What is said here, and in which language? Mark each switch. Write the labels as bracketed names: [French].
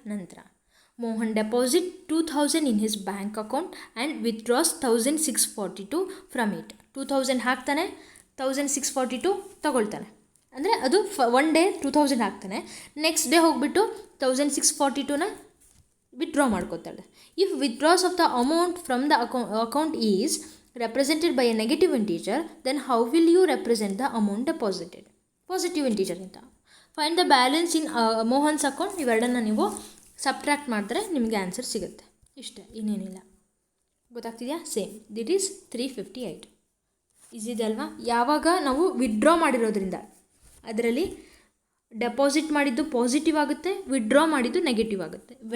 [English] ನಂತರ Mohan deposit 2,000 in his bank account and withdraws 1,642 from it. [Kannada] 2,000 ಹಾಕ್ತಾನೆ, 1,642 ತಗೊಳ್ತಾನೆ. ಅಂದರೆ ಅದು ಒನ್ ಡೇ 2,000 ಹಾಕ್ತಾನೆ, ನೆಕ್ಸ್ಟ್ ಡೇ ಹೋಗಿಬಿಟ್ಟು 1,642ನ withdraw ಮಾಡ್ಕೋತಾಳೆ. [English] If withdraws of the amount from the account is represented by a negative integer, then how will you represent the amount deposited? Positive integer ಅಂತ. Find the balance in Mohan's account. [Kannada] ಇವೆರಡನ್ನು ನೀವು subtract ಮಾಡಿದ್ರೆ ನಿಮಗೆ answer ಸಿಗುತ್ತೆ. ಇಷ್ಟೇ, ಇನ್ನೇನಿಲ್ಲ. ಗೊತ್ತಾಗ್ತಿದೆಯಾ? [English] Same, that is 358. [Kannada] ಈಸಿದೆ ಅಲ್ವಾ? ಯಾವಾಗ ನಾವು ವಿತ್ಡ್ರಾ ಮಾಡಿರೋದ್ರಿಂದ ಅದರಲ್ಲಿ ಡೆಪಾಸಿಟ್ ಮಾಡಿದ್ದು ಪಾಸಿಟಿವ್ ಆಗುತ್ತೆ, ವಿತ್ಡ್ರಾ ಮಾಡಿದ್ದು ನೆಗೆಟಿವ್ ಆಗುತ್ತೆ.